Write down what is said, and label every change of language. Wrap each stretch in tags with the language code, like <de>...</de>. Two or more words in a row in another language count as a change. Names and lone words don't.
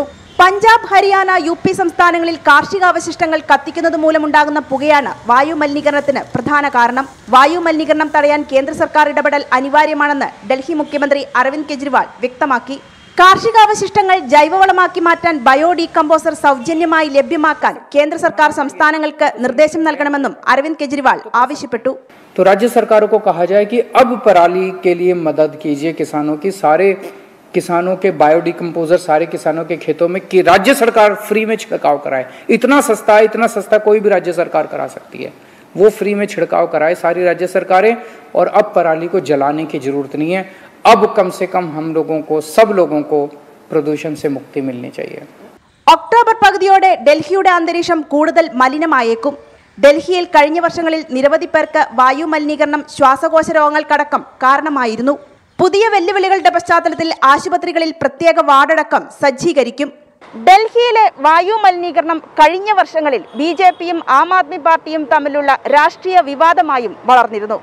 <ml>പഞ്ചാബ്, ഹരിയാന, UP സംസ്ഥാനങ്ങളിൽ കാർഷികാവശിഷ്ടങ്ങൾ കത്തിക്കുന്നത് മൂലമുണ്ടാകുന്ന പുകയാണ് വായു മലിനീകരണത്തിന് പ്രധാന കാരണം. വായു മലിനീകരണം തടയാൻ കേന്ദ്ര സർക്കാർ ഇടപെടൽ അനിവാര്യമാണെന്ന് ഡൽഹി മുഖ്യമന്ത്രി അരവിന്ദ് കെജ്രിവാൾ വ്യക്തമാക്കി. കാർഷികാവശിഷ്ടങ്ങൾ ജൈവവളമാക്കി മാറ്റാൻ</ml> <en>bio decomposer</en> <ml>സൗജന്യമായി ലഭ്യമാക്കാൻ കേന്ദ്ര സർക്കാർ സംസ്ഥാനങ്ങൾക്ക് നിർദ്ദേശം നൽകണമെന്നും അരവിന്ദ് കെജ്രിവാൾ ആവശ്യപ്പെട്ടു.</ml> <hi>तो राज्य सरकारों को कहा जाए कि अब पराली के लिए मदद कीजिए किसानों की, सारे किसानों के</hi> <en>bio decomposer</en> <hi>सारे किसानों के खेतों में कि राज्य सरकार फ्री में छिड़काव कराए. इतना सस्ता कोई भी राज्य सरकार करा सकती है, वो फ्री में छिड़काव कराए सारी राज्य सरकारें. और अब पराली को जलाने की जरूरत नहीं है. अब कम से कम हम लोगों को, सब लोगों को प्रदूषण से मुक्ति मिलनी चाहिए.</hi> <ml>ഒക്ടോബർ പകുതിയോടെ ഡൽഹിയുടെ അന്തരീക്ഷം കൂടുതൽ മലിനമായേക്കും. ഡൽഹിയിൽ കഴിഞ്ഞ വർഷങ്ങളിൽ നിരവധി പേർക്ക് വായു മലിനീകരണം ശ്വാസകോശ രോഗങ്ങൾക്കടക്കം കാരണമായിരുന്നു. പുതിയ വെല്ലുവിളികളുടെ പശ്ചാത്തലത്തിൽ ആശുപത്രികളിൽ പ്രത്യേക വാർഡടക്കം സജ്ജീകരിക്കും. ഡൽഹിയിലെ വായു മലിനീകരണം കഴിഞ്ഞ വർഷങ്ങളിൽ BJPയും ആം ആദ്മി പാർട്ടിയും തമ്മിലുള്ള രാഷ്ട്രീയ വിവാദമായും വളർന്നിരുന്നു.</ml>